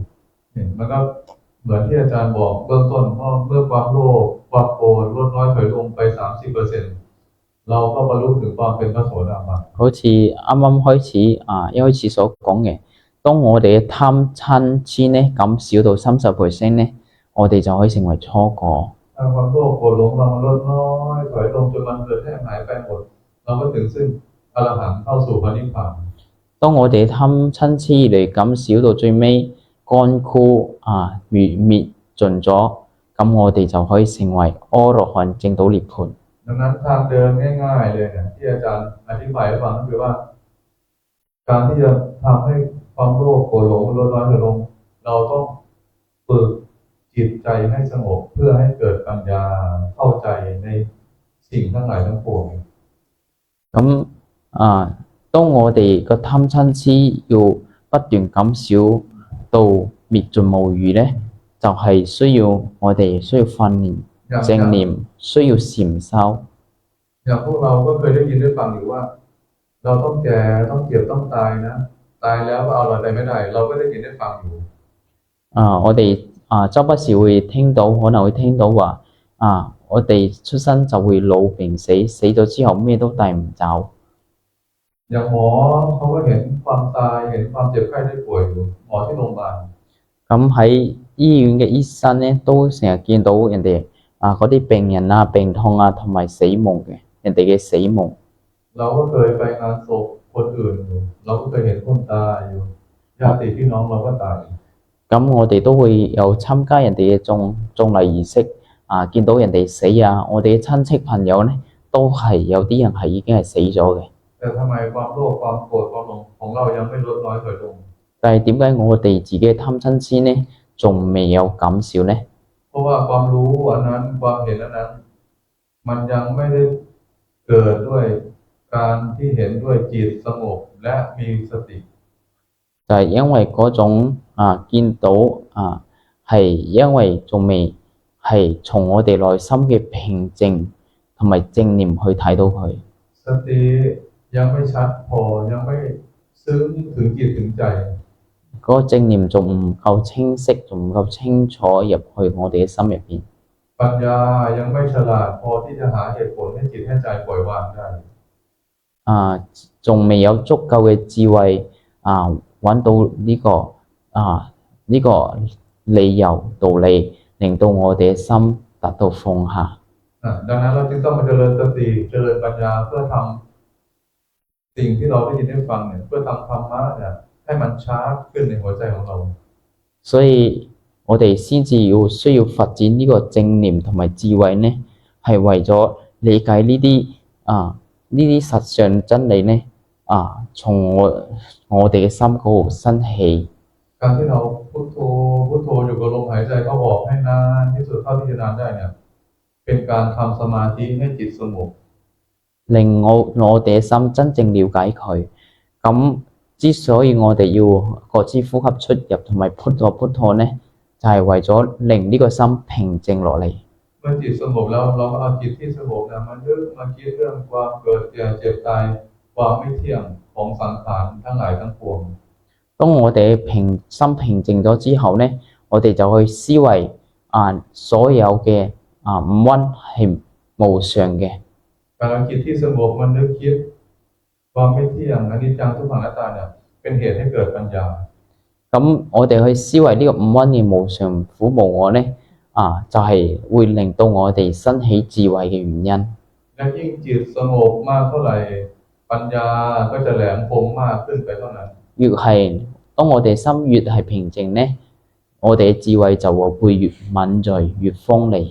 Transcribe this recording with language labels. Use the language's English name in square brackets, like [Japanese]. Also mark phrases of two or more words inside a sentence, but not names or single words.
[Thai] มันก็เหมือนที่อาจารย์บอกเบื้องต้นว่าเมื่อความโลภความโกรธลดน้อยถอยลงไป30%เราก็บรรลุถึงความเป็นพระโสดาบัน [Cantonese] 好似啱啱開始一開始所講嘅，當我哋嘅貪嗔痴呢減少到30%呢，我哋就可以成為初果。 [Thai] ถ้าความโลภโกรธหลงเราลดน้อยถอยลงจนมันเกิดแห้งหายไปหมดเราก็ถึงซึ่งอรหันต์เข้าสู่พระนิพพาน [Cantonese] 當我哋貪嗔痴嚟減少到最尾乾枯滅盡咗，咁我哋就可以成為阿羅漢證到涅槃。 [Thai] ดังนั้นทางเดินง่ายๆเลยเนี่ยที่อาจารย์อธิบายให้ฟังก็คือว่าการที่จะทำให้ความโลภโกรธหลงลดน้อยถอยลงเราต้องฝึกจิตใจให้สงบเพื่อให้เกิดปัญญาเข้าใจในสิ่งทั้งหลายทั้งปวง [Cantonese] 咁當我哋個貪嗔痴要不斷減少到滅盡無餘呢，就係需要我哋需要訓練正念，需要禪修。 [Thai] อย่างพวกเราก็เคยได้ยินได้ฟังอยู่ว่าเราต้องแก่ต้องเจ็บต้องตายนะตายแล้วก็เอาอะไรไม่ได้เราก็ได้ยินได้ฟังอยู่ [Cantonese] 我哋周不時會聽到，可能會聽到話我哋出生就會老病死，死咗之後咩都帶唔走。 [Thai] อย่างหมอเขาก็เห็นความตายเห็นความเจ็บไข้ได้ป่วยอยู่หมอที่โรงพยาบาล [Cantonese] 咁喺醫院嘅醫生呢，都成日見到人哋嗰啲病人病痛同埋死亡嘅，人哋嘅死亡。 [Thai] เราก็เคยไปงานศพคนอื่นอยู่เราก็เคยเห็นคนตายอยู่ญาติพี่น้องเราก็ตาย [Cantonese] 咁我哋都會有參加人哋嘅葬禮儀式見到人哋死我哋嘅親戚朋友呢，都係有啲人係已經係死咗嘅。 [Thai] แต่ทำไมความโลภความโกรธความหลงของเรายังไม่ลดน้อยถอยลง [Cantonese] 但係點解我哋自己嘅貪嗔痴呢，仲未有減少呢？ [Thai] เพราะว่าความรู้อันนั้นความเห็นอันนั้นมันยังไม่ได้เกิดด้วยการที่เห็นด้วยจิตสงบและมีสติ [Cantonese] 就係因為嗰種見到係因為仲未係從我哋內心嘅平靜同埋正念去睇到佢。 [Thai] สติยังไม่ชัดพอยังไม่ซึ้งถึงจิตถึงใจ [Cantonese] 嗰個正念仲唔夠清晰，仲唔夠清楚入去我哋嘅心入邊。 [Thai] ปัญญายังไม่ฉลาดพอที่จะหาเหตุผลให้จิตให้ใจปล่อยวางได้ [Cantonese] 仲未有足夠嘅智慧揾到呢個理由道理，令到我哋嘅心達到放下。 [Thai] ดังนั้นเราจึงต้องมาเจริญสติเจริญปัญญาเพื่อทำสิ่งที่เราได้ยินได้ฟังเนี่ยเพื่อทำธรรมะเนี่ยให้มันชาร์จขึ้นในหัวใจของเรา [Cantonese] 所以我哋先至需要發展呢個正念同埋智慧呢，係為咗理解呢啲實相真理呢從我哋嘅心嗰度生起。 [Thai] การที่เราพุทโธพุทโธอยู่กับลมหายใจเข้าออกให้นานที่สุดเท่าที่จะนานได้เนี่ยเป็นการทำสมาธิให้จิตสงบ [Cantonese] 令我哋嘅心真正了解佢。咁之所以我哋要各支呼吸出入同埋พุทโธ呢，就係為咗令呢個心平靜落嚟。 [Thai] เมื่อจิตสงบแล้วเราก็เอาจิตที่สงบเนี่ยมานึกมาคิดเรื่องความเกิดแก่เจ็บตายความไม่เที่ยงของสังขารทั้งหลายทั้งปวง [Cantonese] 當我哋心平靜咗之後呢，我哋就去思維所有嘅五蘊係無常嘅。 [Thai] การเอาจิตที่สงบมันนึกคิดความไม่เที่ยงอนิจจังทุกขังอนัตตาเนี่ยเป็นเหตุให้เกิดปัญญา [Cantonese] 咁我哋去思維呢個五蘊嘅無常苦無我呢，就係會令到我哋生起智慧嘅原因。 [Thai] และยิ่งจิตสงบมากเท่าไหร่ปัญญาก็จะแหลมคมมากขึ้นไปเท่านั้น [Cantonese] 當我哋心越係平靜呢， 我哋嘅智慧就會越敏鋭、越鋒利。